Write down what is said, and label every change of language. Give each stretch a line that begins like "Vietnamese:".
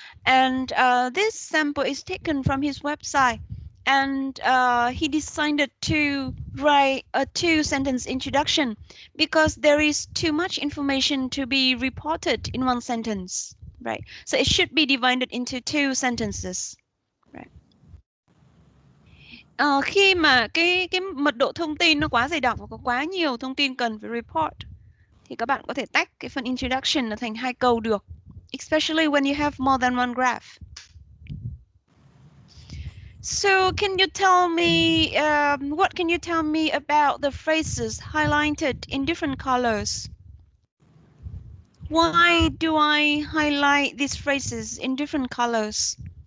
English: And this sample is taken from his website, and he decided to write a 2-sentence introduction because there is too much information to be reported in one sentence, right? So it should be divided into 2 sentences, right?
Vietnamese: Khi mà cái mật độ thông tin nó quá dày đặc và có quá nhiều thông tin cần phải report, thì các bạn có thể tách cái phần introduction là thành 2 câu được,
English: especially when you have more than one graph. So can you tell me what can you tell me about the phrases highlighted in different colors? Why do I highlight these phrases in different colors?